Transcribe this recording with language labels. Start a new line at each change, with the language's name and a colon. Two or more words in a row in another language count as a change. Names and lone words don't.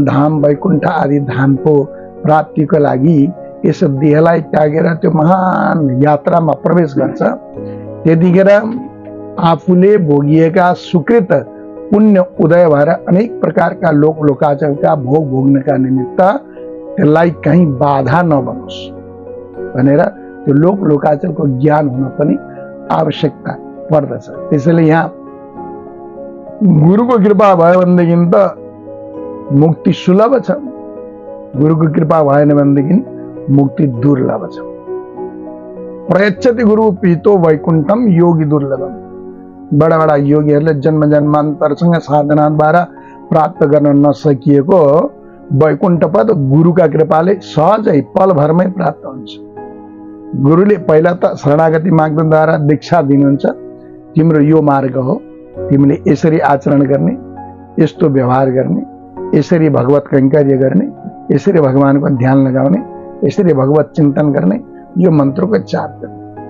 Nepali: धाम, वैकुण्ठ आदि धामको प्राप्तिको लागि यस देहलाई त्यागेर त्यो महान यात्रामा प्रवेश गर्छ, त्यतिखेर आफूले भोगिएका सुकृत पुण्य उदय भएर अनेक प्रकारका लोकाचलका भोग भोग्नका निमित्त त्यसलाई कहीँ बाधा नबनोस् भनेर त्यो लोकाचलको ज्ञान हुन पनि आवश्यकता पर्दछ। त्यसैले यहाँ गुरुको कृपा भयो भनेदेखि त मुक्ति सुलभ छ, गुरुको कृपा भएन भनेदेखि मुक्ति दुर्लभ छ।
Sanskrit: प्रयच्छति गुरु प्रीतो वैकुण्ठम योगी दुर्लभम।
Nepali: बडा बडा योगीहरूले जन्म जन्मान्तरसँग साधनाद्वारा प्राप्त गर्न नसकिएको वैकुण्ठ पद गुरुका कृपाले सहजै पलभरमै प्राप्त हुन्छ। गुरुले पहिला त शरणागति माग्नद्वारा दीक्षा दिनुहुन्छ, तिम्रो यो मार्ग हो, तिमीले यसरी आचरण गर्ने, यस्तो व्यवहार गर्ने, यसरी भगवत कैंकर्य गर्ने, यसरी भगवानको ध्यान लगाउने, यसरी भगवत चिन्तन गर्ने, यो मन्त्रको जाप गर्ने।